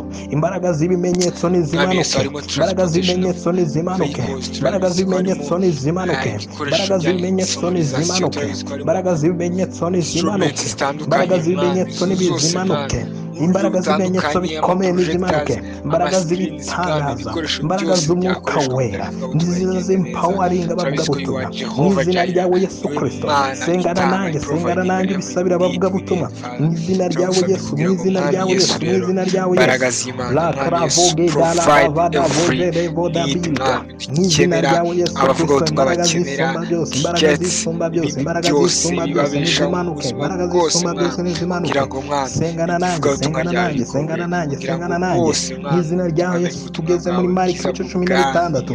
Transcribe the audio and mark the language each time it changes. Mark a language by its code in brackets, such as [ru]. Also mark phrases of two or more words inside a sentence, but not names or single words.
[rw] Imbaraga z'ibimenyetso nizimanuke, imbaraga z'ibimenyetso nizimanuke, imbaraga z'ibimenyetso nizimanuke, imbaraga z'ibimenyetso nizimanuke, imbaraga z'ibimenyetso nizimanuke, imbaraga z'ibimenyetso nizimanuke, imbaraga z'ibimenyetso bikomeye nizimanuke, imbaraga z'ibitangaza, imbaraga z'umwuka wera niziza zimpawaringa abavuga butumwa mu izina ryawe Yesu Kristo. Sengana nanjye bisabira abavuga butumwa mu izina ryawe Yesu, mu izina ryawe Yesu, mu izina ryawe Yesu. La kravoge dala bavada voje devoda bilga mu izina ryawe Yesu Kristo. Imbaraga zisumba byose, imbaraga zisumba byose, imbaraga zisumba byose nizimanuke, imbaraga zisumba byose nizimanuke. Sengana nanjye mu izina ryawe Yesu. Tugeze muri Mariko 16.